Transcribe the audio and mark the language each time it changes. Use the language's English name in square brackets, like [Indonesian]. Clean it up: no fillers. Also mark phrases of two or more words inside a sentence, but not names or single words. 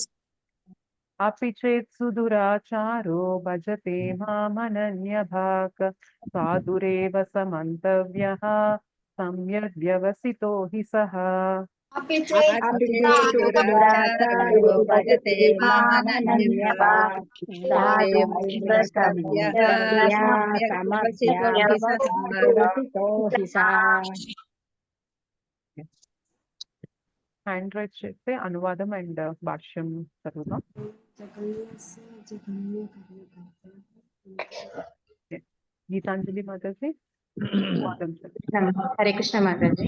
[Sanskrit] अपि चेत् सुदुराचारो भजते मामनन्यभाक् साधुरेव समन्तव्यः सम्यग् व्यवसितो हि सः अपि चेस्तु दुराचारो भजते मामनन्यभाक् साधुरेव समन्तव्यः सम्यक् व्यवसितो हि सः [English] hand right [Telugu] చేస్తే అనువాదం అండ్ భాష్యం చదువుదాం. గీతాంజలి మాతాజీ అనువాదం చదువు. హరే కృష్ణ మాతాజీ.